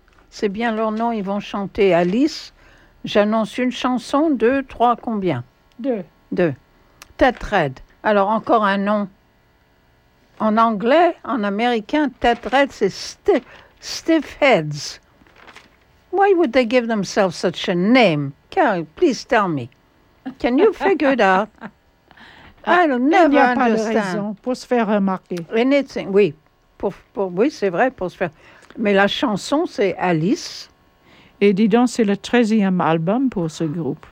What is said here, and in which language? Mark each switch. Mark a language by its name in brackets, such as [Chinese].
[French] c'est bien leur nom, ils vont chanter Alice. J'annonce une chanson, deux, trois, combien? Deux. Ted Red. Alors, encore un nom. En anglais, en américain, Ted Red, c'est Stiff Heads. [English] Why would they give themselves such a name? Carrie, please tell me. Can you figure it out? I'll never understand. [French] Il n'y a pas de raison pour se faire remarquer. Anything. Oui. Oui, c'est vrai, pour se faire... Mais la chanson, c'est Alice. Et dis donc, c'est le 13e album pour ce groupe.